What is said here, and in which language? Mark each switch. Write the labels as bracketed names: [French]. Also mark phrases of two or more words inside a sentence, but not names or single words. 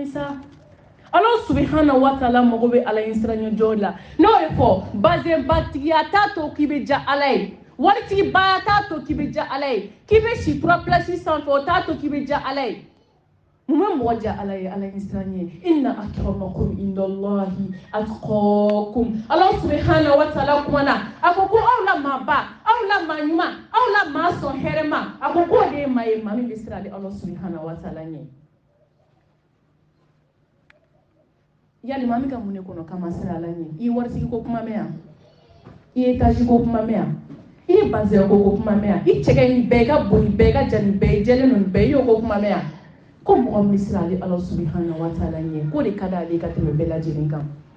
[Bambara] ye sa ala [Arabic] سبحانه وتعالى [Bambara] mago bɛ ala ye siranya jɔn la n'o ye fɔ bazɛnbatigiya t'a to k'i bɛ ja ala ye waritigi ba t'a to k'i bɛ ja ala ye k'i bɛ si tura pilasi sanfɛ o t'a to k'i bɛ ja ala ye mun bɛ mɔgɔ ja ala ye ala ye siranya ye [Arabic] إن أكرمكم عند الله أتقاكم [Bambara] ala [Arabic] سبحانه وتعالى [Bambara] kumana a ko aw la maa ba aw la maa ɲuman aw la maa sɔn hɛrɛ ma a ko k'o de ye maa ye maa min bɛ siran ala [Arabic] سبحانه وتعالى [Bambara] ɲɛ yali maa min ka mun de kɔnɔ k'an ma siran ala ɲɛ I ye waritigi ko kuma mɛn yan I ye etazi ko kuma mɛn yan I ye bazɛn ko kuma mɛn yan I cɛkɛ ni bɛɛ I ka bon ni bɛɛ I ka jan ni bɛɛ I jɛlen don ni bɛɛ I y'o ko kuma mɛn yan ko mɔgɔ min bɛ siran ala [Arabic] سبحانه وتعالى [Bambara] ɲɛ k'o de ka d'ale ka tɛmɛ bɛɛ lajɛlen kan